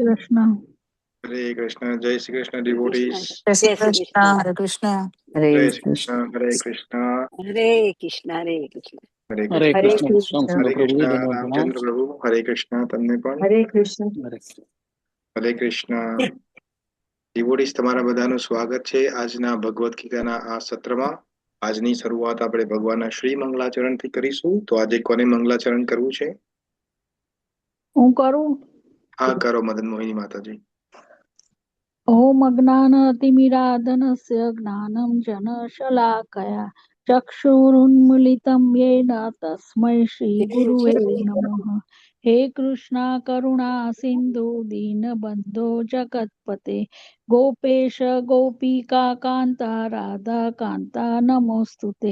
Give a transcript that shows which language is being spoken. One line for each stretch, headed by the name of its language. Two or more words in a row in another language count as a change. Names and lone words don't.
Hindi: हरे कृष्ण जय श्री कृष्ण डिवोटीज। जय श्री कृष्ण हरे कृष्ण जय श्री कृष्ण हरे कृष्ण हरे कृष्ण हरे कृष्ण हरे हरे कृष्ण कृष्ण हरे कृष्ण प्रभु रामचंद्र प्रभु हरे कृष्ण
Gujarati: તમને પણ
Hindi: हरे कृष्ण हरे कृष्ण डिवोटीज
Gujarati: તમારા બધાનું સ્વાગત છે આજના ભગવદ ગીતાના આ સત્રમાં। આજની શરૂઆત આપણે ભગવાનના શ્રી મંગલાચરણથી કરીશું। તો આજે કોને મંગલાચરણ કરવું છે? હું કરું। હા કરો મદન મોહિની માતાજી।
Sanskrit: ओम अज्ञानतिमिराधनस्य ज्ञानं जनशलाकया चक्षुरुन्मीलितं येन तस्मै श्रीगुरुवे नमः। हे कृष्णा करुणा सिन्धु दीनबन्धो जगत्पते गोपेश गोपिका कान्ता राधा कान्ता नमोऽस्तुते।